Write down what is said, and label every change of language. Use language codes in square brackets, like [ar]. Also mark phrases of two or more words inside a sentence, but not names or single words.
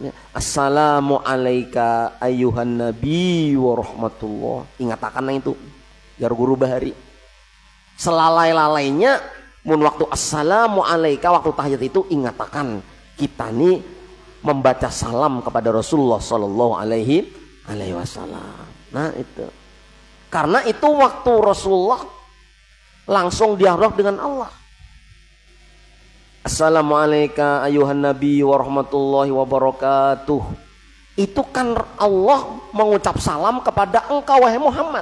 [ar] السلام عليكم أيها النبي ورحمة الله. [bjn] Ingatakan itu. Biar guru bahari. Selalai-lalainya mun waktu assalamualaikum waktu tahiyat itu ingatakan kita nih membaca salam kepada Rasulullah [ar] صلى الله عليه وسلم. [bjn] Nah itu. [id] Karena itu waktu Rasulullah langsung dialog dengan Allah. [ar] السلام عليكم أيها النبي ورحمة الله وبركاته. [id] Itu kan Allah mengucap salam kepada engkau wahai Muhammad.